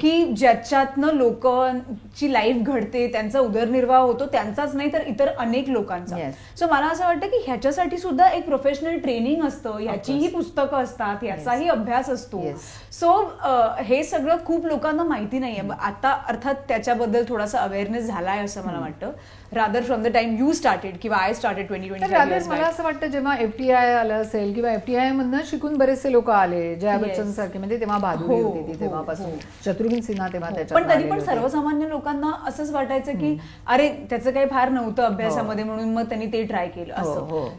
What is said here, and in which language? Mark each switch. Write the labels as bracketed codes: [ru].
[mr] की ज्याच्यातनं लोकांची लाईफ घडते, त्यांचा उदरनिर्वाह होतो, त्यांचाच नाही तर इतर अनेक लोकांचा. सो मला असं वाटतं की ह्याच्यासाठी सुद्धा एक प्रोफेशनल ट्रेनिंग असतं, ह्याचीही पुस्तकं असतात, ह्याचाही अभ्यास असतो. सो हे सगळं खूप लोकांना माहिती नाहीये. आता अर्थात त्याच्याबद्दल थोडासा अवेअरनेस झालाय असं मला वाटतं. [en] rather from the time you started [mr] किंवा [en] I started 20-25 [mr] मला असं वाटतं जेव्हा FTI आलं असेल किंवा FTI मधनं शिकून बरेचसे लोक आले, जया बच्चन सारखे, म्हणजे तेव्हा भादुरी होती ती तेव्हापासून, शत्रुघ्न सिन्हा तेव्हा त्याच्यात, पण तरी पण सर्वसामान्य लोकांना असंच वाटायचं की अरे त्याचं काही फार नव्हतं अभ्यासामध्ये म्हणून मग त्यांनी ते ट्राय केलं असं.